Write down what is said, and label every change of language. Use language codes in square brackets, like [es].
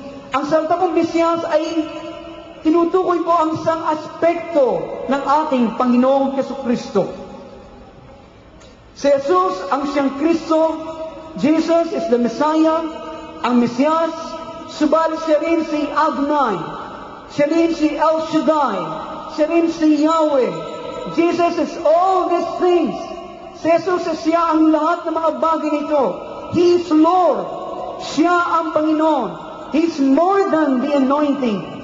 [tl] Ang salita mong Mesiyas ay tinutukoy po ang isang aspekto ng ating Panginoong Jesucristo. Si Jesus ang siyang Kristo, [en] Jesus is the Messiah, [tl] ang Mesiyas, subalit siya rin si Adonai, siya rin si El Shaddai, siya rin si Yahweh. [en] Jesus is all these things. [tl] Si Jesus is siya ang lahat ng mga bagay nito. [en] He is Lord. [tl] Siya ang Panginoon. [en] He is more than the anointing.